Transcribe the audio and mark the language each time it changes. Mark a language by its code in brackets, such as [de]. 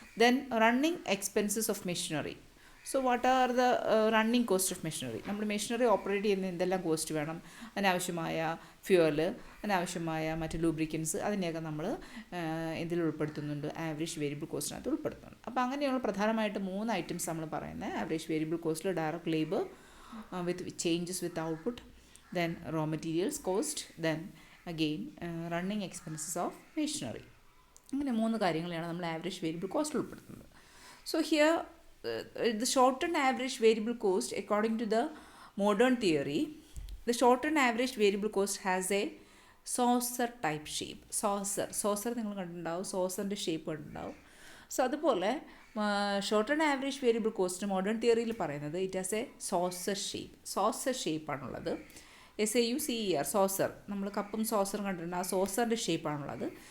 [en] Then running expenses of machinery. So what are the running cost of machinery? [ml] നമ്മൾ machinery operate ചെയ്യുന്ന എന്തെല്ലാം cost വേണം, അതിനാവശ്യമായ fuel, അതിനാവശ്യമായ മറ്റ് ലൂബ്രിക്കൻസ്, അതിനെയൊക്കെ നമ്മൾ ഇതിൽ ഉൾപ്പെടുത്തുന്നുണ്ട്, ആവറേജ് വേരിയബിൾ കോസ്റ്റിനകത്ത് ഉൾപ്പെടുത്തുന്നുണ്ട്. അപ്പോൾ അങ്ങനെയുള്ള പ്രധാനമായിട്ട് 3 ഐറ്റംസ് നമ്മൾ പറയുന്നത് average variable കോസ്റ്റിൽ: [en] Direct labour with changes with output, then raw materials cost, then again running expenses of machinery. [ml] അങ്ങനെ 3 കാര്യങ്ങളെയാണ് നമ്മൾ ആവറേജ് വേരിയബിൾ കോസ്റ്റിൽ ഉൾപ്പെടുത്തുന്നത്. [en] So here the shortened average variable cost, according to the modern theory, the shortened average variable cost has a saucer type shape. [ml] saucer നിങ്ങൾ കണ്ടിട്ടുണ്ടാവും, സോസറിൻ്റെ shape കണ്ടിട്ടുണ്ടാവും. So അതുപോലെ shorten average variable cost modern തിയറിയിൽ പറയുന്നത് [en] it has a saucer [ml] ഷേപ്പാണുള്ളത്. SAUCER, saucer. നമ്മൾ കപ്പും സോസറും കണ്ടിട്ടുണ്ട്, ആ സോസറിൻ്റെ ഷേപ്പാണുള്ളത്.